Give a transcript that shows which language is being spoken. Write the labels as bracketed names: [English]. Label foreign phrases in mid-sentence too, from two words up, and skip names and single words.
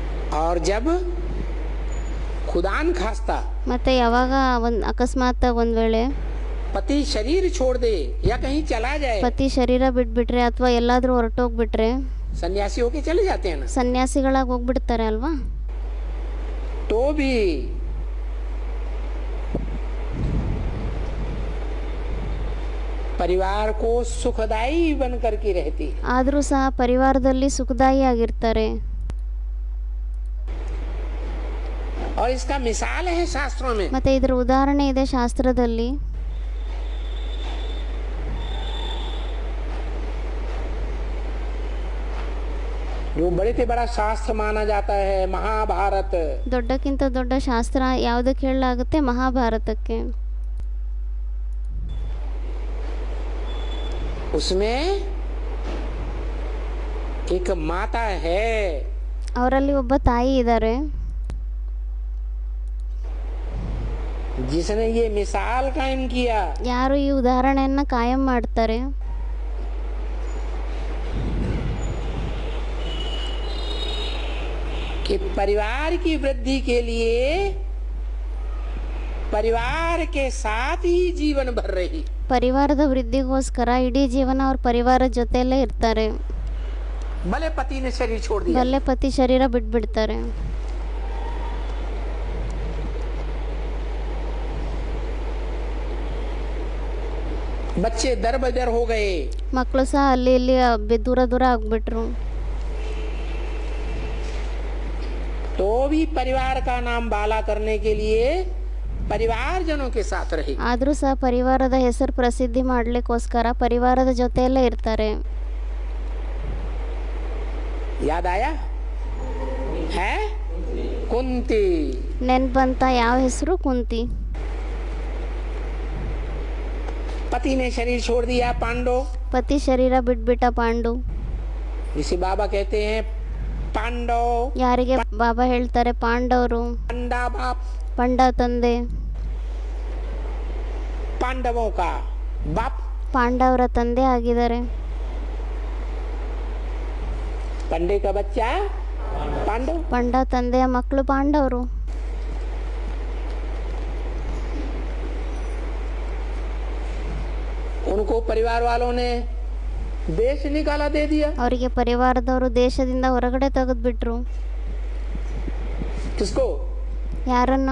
[Hindi] और जब खुदान खास्ता [Kannada] ಮತ್ತು ಯಾವಾಗ ಒಂದು ಅಕಸ್ಮಾತ್ ಒಂದು ವೇಳೆ [Hindi] पति शरीर छोड़ दे या कहीं चला जाए, [Kannada] ಪತಿ ಶರೀರ ಬಿಟ್ಬಿಟ್ರೆ ಅಥವಾ ಎಲ್ಲಾದರೂ ಹೊರಟೋಗ್ಬಿಟ್ರೆ [Hindi] सन्यासी होके चले जाते हैं ना, [Kannada] ಸನ್ಯಾಸಿಗಳಾಗಿ ಹೋಗ್ಬಿಡ್ತಾರೆ ಅಲ್ವಾ, [Hindi] तो भी परिवार को सुखदाई बन करके रहती है। [Kannada] ಆದರೂ ಸಹ ಪರಿವಾರದಲ್ಲಿ ಸುಖದಾಯಿ ಆಗಿರ್ತಾರೆ. [Hindi] और इसका मिसाल है शास्त्रों में। [Kannada] ಮತ್ತೆ ಇದರ ಉದಾಹರಣೆ ಇದೆ ಶಾಸ್ತ್ರದಲ್ಲಿ. [Hindi] जो बड़े से बड़ा शास्त्र माना जाता है महाभारत, [Kannada] ದೊಡ್ಡಕ್ಕಿಂತ ದೊಡ್ಡ ಶಾಸ್ತ್ರ ಯಾವುದಕ್ಕೆ ಹೇಳಲಾಗುತ್ತೆ? ಮಹಾಭಾರತಕ್ಕೆ. [Hindi] उसमें एक माता है, [Kannada] ಅವರಲ್ಲಿ ಒಬ್ಬ ತಾಯಿ ಇದ್ದಾರೆ, [Hindi] जिसने ये मिसाल कायम किया [Kannada] ಯಾರು ಈ ಉದಾಹರಣೆಯನ್ನ ಕಾಯಂ ಮಾಡ್ತಾರೆ. [Hindi] कि परिवार की वृद्धि के लिए परिवार के साथ ही जीवन भर रही, [Kannada] ಪರಿವಾರದ ವೃದ್ಧಿಗೋಸ್ಕರ ಇಡೀ ಜೀವನ ಅವ್ರ ಪರಿವಾರದ ಜೊತೆಯಲ್ಲೇ ಇರ್ತಾರೆ. [Hindi] भले पति ने शरीर छोड़ दिया, [Kannada] ಬಲ್ಲೆ ಪತಿ ಶರೀರ ಬಿಟ್ಬಿಡ್ತಾರೆ. [Hindi] बच्चे दर बदर हो गए, [Kannada] ಮಕ್ಕಳು ಸಹ ಅಲ್ಲಿ ಇಲ್ಲಿ ದೂರ ದೂರ ಆಗ್ಬಿಟ್ರು. [Hindi] तो भी परिवार का नाम बाला करने के लिए परिवारजनों के साथ रही। [Kannada] ಆದರೂ ಸಹ ಪರಿವಾರದ ಹೆಸರು ಪ್ರಸಿದ್ಧಿ ಮಾಡ್ಲಿಕ್ಕೋಸ್ಕರ ಪರಿವಾರದ ಜೊತೆಯಲ್ಲೇ ಇರ್ತಾರೆ. [Hindi] याद आया है? कुंती, [Kannada] ನೆನ್ಪು ಬಂತ? ಯಾವ ಹೆಸರು? ಕುಂತಿ. [Hindi] पति ने शरीर छोड़ दिया पांडव, [Kannada] ಪತಿ ಶರೀರ ಬಿಟ್ಬಿಟ್ಟ ಪಾಂಡು. [Hindi] जिसे बाबा कहते हैं पांडव, [Kannada] ಯಾರಿಗೆ ಬಾಬಾ ಹೇಳ್ತಾರೆ? ಪಾಂಡವರು. [Hindi] पंडा बाप, [Kannada] ಪಂಡ ತಂದೆ, [Hindi] पांडवों का बाप, [Kannada] ಪಾಂಡವರ ತಂದೆ ಆಗಿದ್ದಾರೆ. [Hindi] पंडे का बच्चा पांडव। [Kannada] ಪಂಡ ತಂದೆಯ ಮಕ್ಕಳು ಪಾಂಡವರು. [Hindi] उनको परिवार वालों ने देश निकाला दे दिया। [Kannada] ಅವರಿಗೆ ಪರಿವಾರದವರು ದೇಶದಿಂದ ಹೊರಗಡೆ ತೆಗೆದ್ಬಿಟ್ರು. [Hindi] किसको? [Kannada] ಯಾರನ್ನ?